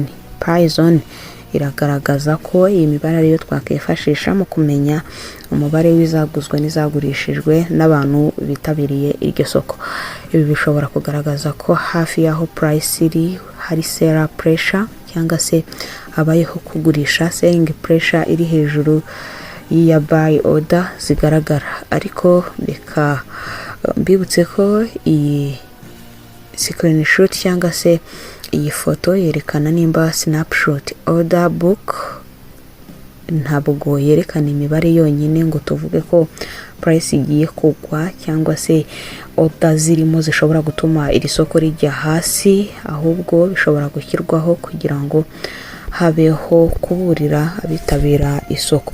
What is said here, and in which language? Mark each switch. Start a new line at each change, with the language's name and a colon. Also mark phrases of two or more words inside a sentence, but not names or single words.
Kinyarwanda: Pi zone iragaragaza ko iyi mibare ariyo twakifashisha mu kumenya umubare w'izaguzwe n'izagurishijwe n'abantu bitabiriye iryo soko. Ibi bishobora kugaragaza ko hafi y'aho price iri hari
English: seller pressure
Kinyarwanda: cyangwa se habayeho kugurisha,
English: selling pressure
Kinyarwanda: iri hejuru ya
English: buy order
Kinyarwanda: zigaragara. Ariko reka mbibutse ko iyi screenshot cyangwa se iyi foto yerekana nimba snapshot.
English: Order book
Kinyarwanda: ntabwo yerekana imibare yonyine ngo tuvuge ko price igiye kugwa cyangwa se order zirimo zishobora gutuma iri soko rijya hasi, ahubwo bishobora gushyirwaho kugira ngo habeho kuburira abitabira isoko.